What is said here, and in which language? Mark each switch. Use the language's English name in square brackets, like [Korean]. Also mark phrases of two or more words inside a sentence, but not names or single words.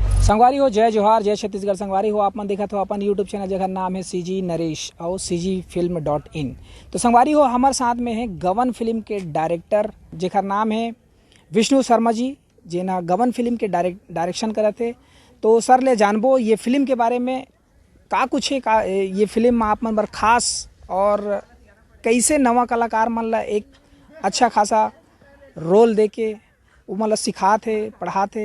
[Chhattisgarhi] संगवारी हो, जय जोहार, जय छत्तीसगढ़। संगवारी हो, आप मन देखत हो अपन [English] YouTube channel [Chhattisgarhi] जेकर नाम है CG नरेश और cgfilm.in। तो संगवारी हो, हमारे साथ में है गवन फिल्म के डायरेक्टर जेकर नाम है विष्णु शर्मा जी, जेना गवन फिल्म के डायरेक्शन करत थे। तो सर ले जानबो ये फिल्म के बारे में का कुछ है, का ये फिल्म आप मन बर खास और कैसे नवा कलाकार मन ला एक अच्छा खासा रोल दे के वो मतलब सिखाते पढ़ाते।